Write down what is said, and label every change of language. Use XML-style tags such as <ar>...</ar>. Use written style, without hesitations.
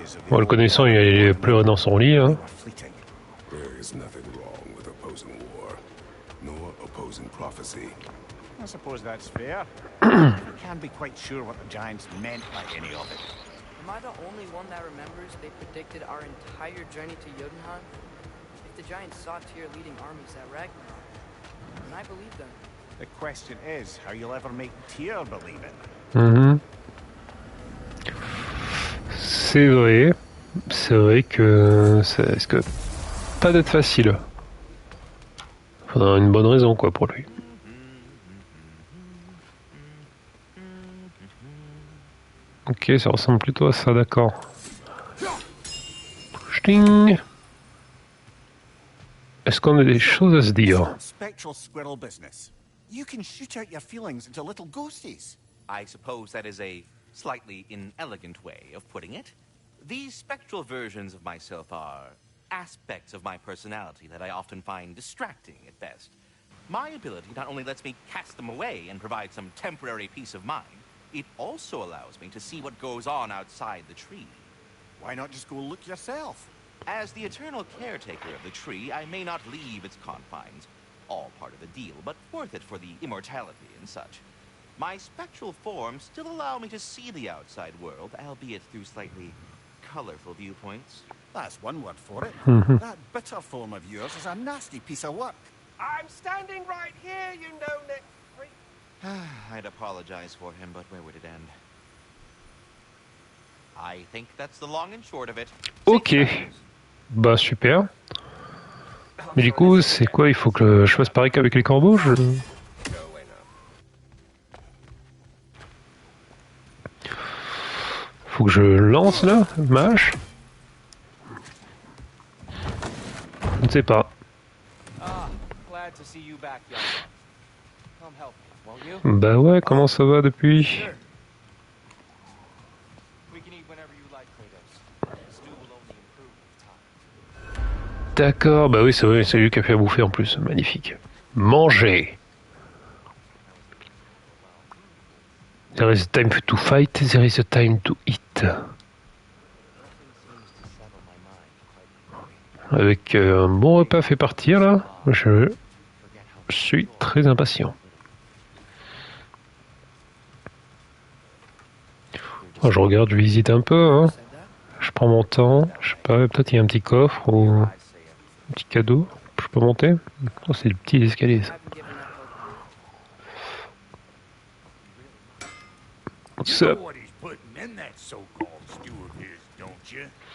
<fr>Bon, le connaissant, il allait pleurer dans son lit, hein.</fr> <en>There is nothing wrong with opposing war, nor opposing prophecy. I suppose that's fair. I can't be quite sure what the Giants meant by any of it. Am I the only one that remembers they predicted our entire journey to Jotunheim? If the Giants saw Tyr leading armies at Ragnarok, and I believe them. The question is how you'll ever make Tyr believe it.</en> <fr>C'est vrai. C'est vrai que ça risque pas d'être facile. Faudra une bonne raison, quoi, pour lui. Ok, ça ressemble plutôt à ça, d'accord.</fr> <en>Sting.</en> <fr>Est-ce qu'on a des choses à se dire?</fr> <en>Spectral squirrel business. You can shoot out your feelings into little ghosties. I suppose that is a slightly inelegant way of putting it. These spectral versions of myself are aspects of my personality that I often find distracting at best. My ability not only lets me cast them away and provide some temporary peace of mind, it also allows me to see what goes on outside the tree. Why not just go look yourself? As the eternal caretaker of the tree, I may not leave its confines. All part of the deal, but worth it for the immortality and such. My spectral forms still allow me to see the outside world, albeit through slightly colorful viewpoints. That's one word for it. That bitter form of yours is a nasty piece of work. I'm standing right here, you no-neck freak. I'd apologize for him, but where would it end? I think that's the long and short of it.</en> <fr>Ok. Bah super. Mais du coup, c'est quoi? Il faut que je fasse pareil qu'avec les corbeaux? Faut que je lance là, ma hache? Je ne sais pas.</fr> <en>Glad to see you back, young one. Come help me, won't you?</en> <fr>Bah ouais, comment ça va depuis?</fr> <en>We can eat whenever you like, Kratos. The stew will only improve with time.</en> <fr>D'accord, bah oui, c'est vrai, c'est lui qui a fait à bouffer en plus. Magnifique. Manger.</fr> <en>There is a time to fight, there is a time to eat.</en> <fr>Avec un bon repas fait partir là, je suis très impatient. Oh, je regarde, je visite un peu, hein. Je prends mon temps, je sais pas, peut-être il y a un petit coffre ou un petit cadeau. Je peux monter? Oh, c'est le petit escalier ça.</fr> <en>What's up? What he's putting in that so-called stew of his, don't you?</en>